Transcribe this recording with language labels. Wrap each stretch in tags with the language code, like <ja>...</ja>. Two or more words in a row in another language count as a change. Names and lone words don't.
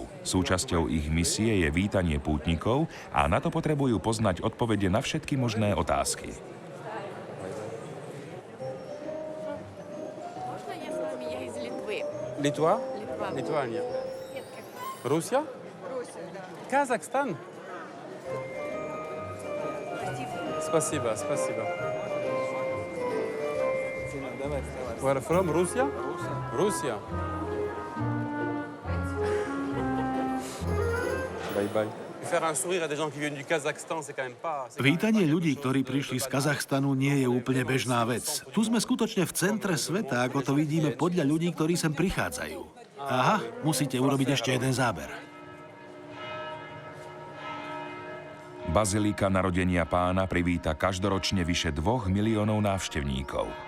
<sk>Súčasťou ich misie je vítanie pútnikov a na to potrebujú poznať odpovede na všetky možné otázky. Litva? Litvánia. Rusia?</sk> <ru>Казахстан? Спасибо, спасибо.</ru> <en>Where from? Russia? Russia. Bye bye.</en> <fr>Faire un sourire à des gens qui viennent du Kazakhstan, c'est quand même pas...</fr> <sk>Vítanie ľudí, ktorí prišli z Kazachstanu, nie je úplne bežná vec. Tu sme skutočne v centre sveta, ako to vidíme podľa ľudí, ktorí sem prichádzajú. Aha, musíte urobiť ešte jeden záber. Bazilika Narodenia Pána privíta každoročne vyše 2 miliónov návštevníkov.</sk>